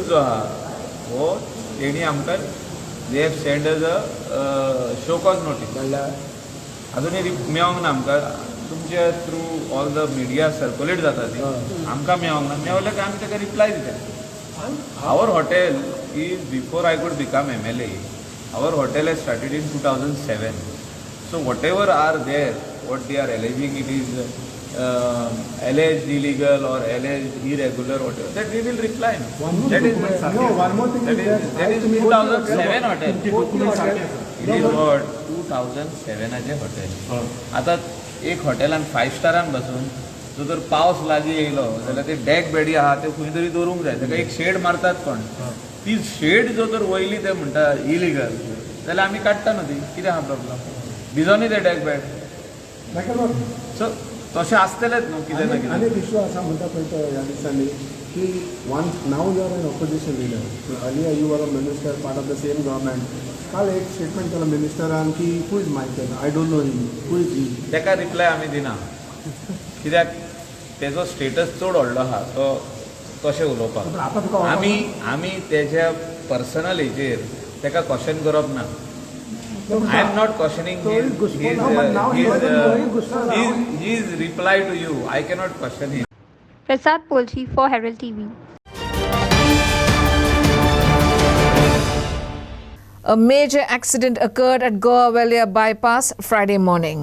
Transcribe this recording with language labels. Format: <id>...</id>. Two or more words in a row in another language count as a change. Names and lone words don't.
<kok>जो आहा हो तेणी आमकां</kok> <en>they have send as a show cause notice</en> <kok>म्हणल्यार अजुनूय मेळोंक ना आमकां तुमच्या</kok> <en>through all the media circulate</en> <kok>जाता ती आमकां मेळोंक ना मेळ्ळें की आमी ताका रिप्लाय दिता</kok> <en>our hotel is before I could become MLA our hotel has started in 2007. So whatever are there, what they are alleging, it is alleged illegal or alleged irregular, whatever, that we will reply. That is one more thing. That is 2007 hotel. It is what 2007 as a hotel.</en> <kok>आता एक हॉटेलान 5 स्टारान बसून जो जर पावस लागीं येयलो जाल्यार ते डॅक बेडी आहा ते खंय तरी दवरूंक जाय ताका एक शेड मारतात कोण ती शेड जो तर वयली ते म्हणटा इलिगल जाल्यार आमी काडटा न्हू ती कितें आहा प्रॉब्लम भिजोनी ते</kok> <en>deck bed so</en> <kok>तशें आसतलेंच न्हू कितें ना कितें आनी इश्यू आसा म्हणटा पळय तो ह्या दिसांनी की</kok> <en>one now you are an opposition leader earlier you are a minister part of the same government</en> <kok>काल एक स्टेटमेंट केलो मिनिस्टरान की</kok> <en>who is Michael I don't know him who is he</en> <kok>ताका रिप्लाय आमी दिना कित्याक तेजो स्टेटस चड व्हडलो आहा तो तशें उलोवपाक आमी तेज्या पर्सनल हेजेर ताका क्वेश्चन करप ना</kok> <en>I am not questioning his reply to you. I cannot question him. Prasad Polchi for Herald TV. A major accident occurred at Goa bypass Friday morning.</en>